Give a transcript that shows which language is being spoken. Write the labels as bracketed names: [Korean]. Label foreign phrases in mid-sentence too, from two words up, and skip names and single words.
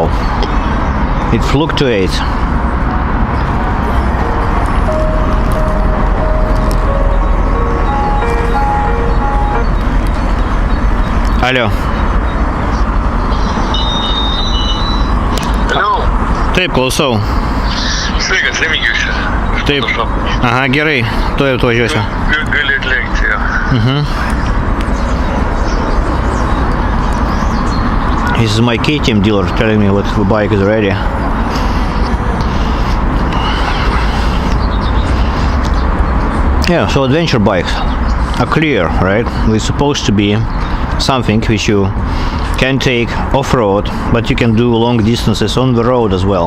[English] It fluctuates. Алло. Hello. [Lithuanian] Taip, klausau. Sveikas, Remigijus. Taip. Aha, gerai. Tuoj atvažiuosiu. Gali atlenkti, jo. [English] This is my KTM dealer telling me what the bike is ready. Yeah, so adventure bikes are clear, right? They're supposed to be something which you can take off-road, but you can do long distances on the road as well.